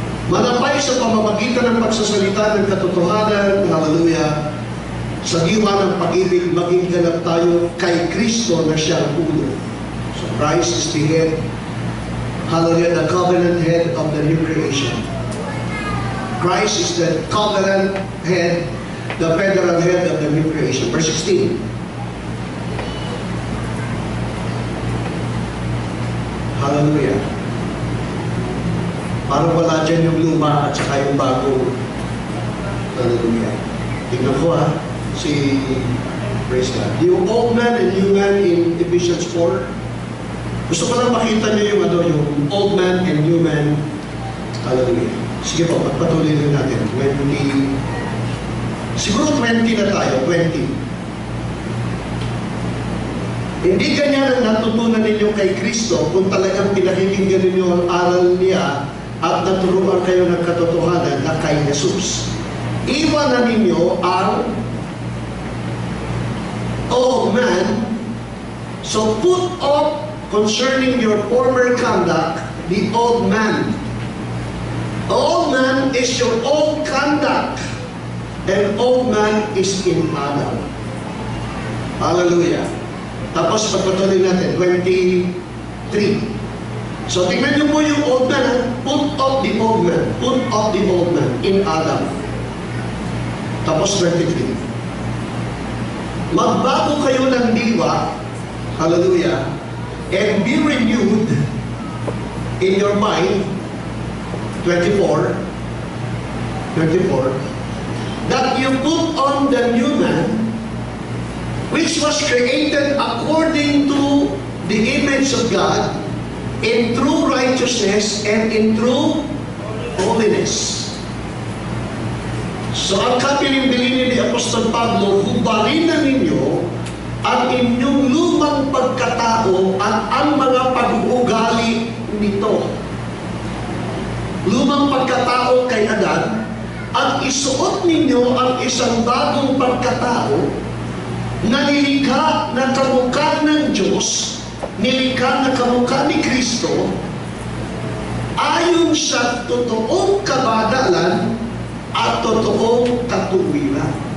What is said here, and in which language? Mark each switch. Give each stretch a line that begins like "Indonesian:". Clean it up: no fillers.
Filipino: Manapay sa pamamagitan ng pagsasalita ng katotohanan, hallelujah, sa diwa ng pag-ibig, maging ganap tayo kay Kristo na siyang ulo.
English: So Christ is the head, hallelujah, the covenant head of the new creation. Christ is the covenant head, the federal head of the new creation. Verse 16. Hallelujah.
Filipino: Parang wala dyan yung luma at saka yung bago. Hallelujah. Tingnan ko si praise God. Yung
English: old man and new man
Filipino: in Ephesians 4. Gusto ko lang makita niyo yung
English: old man and new man.
Filipino: Hallelujah. Sige po, pagpatuloy rin natin. Siguro 20 na tayo, 20. Hindi ganyan ang natutunan ninyo kay Kristo kung talagang pinakikinggan ninyo ang aral niya at naturuan kayo ng katotohanan na kay Jesus. Iwanan ninyo ang
English: old man, so put off concerning your former conduct the old man. The old man is your old conduct, and old man is in Adam.
Filipino: Hallelujah. Tapos pagpatuloy natin, 23. So tingnan niyo po yung old man,
English: put off the old man, put off the old man in Adam.
Filipino: Tapos 23. Magbago kayo ng diwa,
English: hallelujah, and be renewed in your mind, 24, that you put on the new man, which was created according to the image of God, in true righteousness and in true holiness.
Filipino: So ang kapiling-bilin ni Apostol Pablo, hubarin ninyo ang inyong lumang pagkatao at ang mga pag-uugali nito. Lumang pagkatao kay Adan, at isuot ninyo ang isang bagong pagkatao na nilikha na kamukha ng Diyos, nilikha na kamukha ni Kristo, ayon sa totoong kabadalan at totoong katuwiran.